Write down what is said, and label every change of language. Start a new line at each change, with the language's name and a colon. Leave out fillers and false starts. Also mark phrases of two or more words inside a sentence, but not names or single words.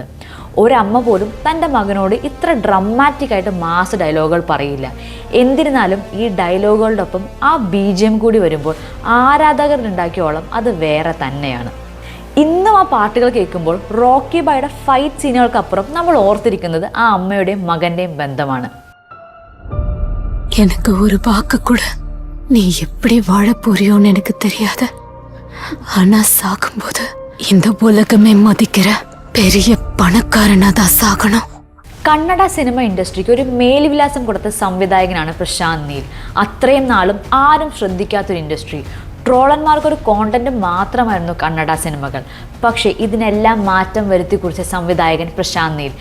Malayalam: ഒരമ്മ പോലും തൻ്റെ മകനോട് ഇത്ര ഡ്രമാറ്റിക്കായിട്ട്
English: mass dialogues
Malayalam: പറയില്ല. എന്നിരുന്നാലും ഈ ഡയലോഗുകളുടെ ഒപ്പം ആ BGM കൂടി വരുമ്പോൾ ആരാധകരുണ്ടാക്കിയോളം അത് വേറെ തന്നെയാണ്. ഇന്നും ആ പാട്ടുകൾ കേൾക്കുമ്പോൾ റോക്കി ബായുടെ ഫൈറ്റ് സീനുകൾക്കപ്പുറം നമ്മൾ ഓർത്തിരിക്കുന്നത് ആ അമ്മയുടെയും മകൻ്റെയും ബന്ധമാണ്.
Tamil: எனக்கு ஒரு வாக்கு கூட நீ எப்படி வாழ போறியோன்னு எனக்கு தெரியாது. ஆனா சாகும்போது இந்த உலகமே மதிக்கிற பெரிய பணக்காரனா தான் சாகணும்.
Malayalam: കന്നഡ സിനിമ ഇൻഡസ്ട്രിക്ക് ഒരു മേൽവിലാസം കൊടുത്ത സംവിധായകനാണ് പ്രശാന്ത് നീൽ. അത്രയും നാളും ആരും ശ്രദ്ധിക്കാത്തൊരു ഇൻഡസ്ട്രി. ട്രോളന്മാർക്കൊരു കോണ്ടന്റ് മാത്രമായിരുന്നു കന്നഡ സിനിമകൾ. പക്ഷേ ഇതിനെല്ലാം മാറ്റം വരുത്തി കുറിച്ച സംവിധായകൻ പ്രശാന്ത് നീൽ.